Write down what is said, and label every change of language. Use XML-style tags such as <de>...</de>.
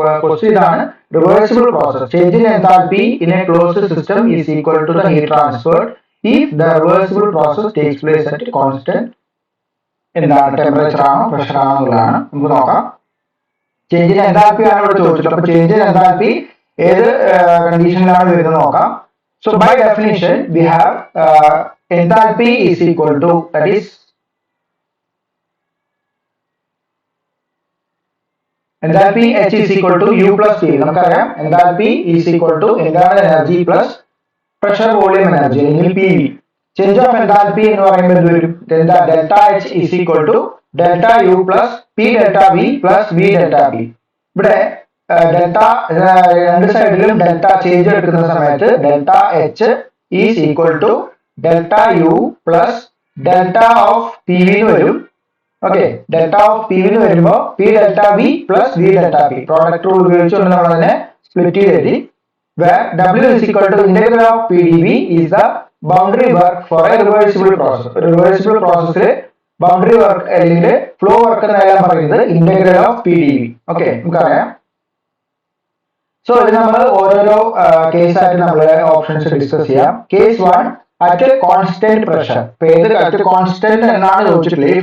<en>question ഇതാണ്, reversible process change in enthalpy in a closed system is equal to the heat transferred if the reversible process takes place at constant</en> <ml>എന്താണ്, temperature ആണോ pressure ആണോ എന്നുള്ളതാണ്. നമുക്ക് നോക്കാം. Change in enthalpy ആണ് ഇവിടെ ചോദിച്ചിട്ടുള്ളത്. അപ്പൊ ചേഞ്ച് ഇൻ എൻതാൽപ്പി ഏത് കണ്ടീഷനിലാണ് വരുന്നത് നോക്കാം.</ml> <en>So by definition we have enthalpy is equal to, that is enthalpy H is equal to U plus P.</en> <ml>നമുക്കറിയാം</ml> <en>enthalpy is equal to internal energy plus pressure volume energy</en> <ml>അല്ലെങ്കിൽ PV. Change of enthalpy എന്ന് പറയുമ്പോൾ എന്ത് വരും?</ml> <en>Delta H is equal to delta U plus P delta V plus V delta P. ഇവിടെ delta രണ്ട് സൈഡിലും delta change എടുക്കുന്ന സമയത്ത് delta H is equal to delta U plus delta of P V എന്ന് വരും.</en> <ml>Okay, delta of P V എന്ന് വരുമ്പോൾ P delta V plus V delta P product rule ഉപയോഗിച്ചുകൊണ്ട് നമ്മൾ അതിനെ split ചെയ്തെഴുതി.</ml> <en>W is equal to integral of PdV is the boundary work for a reversible process.</en> <ml>Reversible പ്രോസസ്സിൽ boundary work അല്ലെങ്കിൽ flow work എന്നെല്ലാം പറയുന്നത് integral of PdV. Okay, നമുക്കറിയാം. So ഇത് നമ്മൾ ഓരോരോ കേസ് ആയിട്ട് നമ്മൾ ഓപ്ഷൻസ് ഡിസ്കസ് ചെയ്യാം. Case 1, at constant pressure. ഏത് അറ്റ് കോൺസ്റ്റന്റ് എന്നാണ് ചോദിച്ചിട്ടുള്ളത്.</ml>